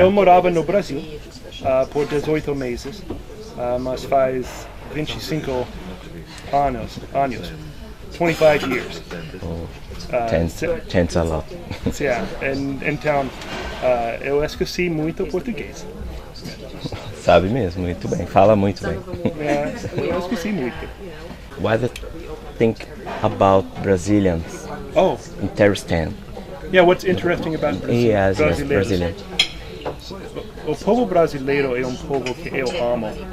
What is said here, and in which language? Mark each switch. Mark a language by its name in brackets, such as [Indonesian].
[Portuguese] Eu morava no Brasil por 18 meses, mas faz 25 anos, [English] 25 years. Chance a lot. [Portuguese] Yeah, então eu esqueci muito português. Sabe mesmo, muito bem, fala muito bem. Eu esqueci muito. [English] What do you think about Brazilians? Oh, interesting. Yeah, what's interesting about Brazil? Yes, Brazilian. [Portuguese] o povo brasileiro é um povo que eu amo.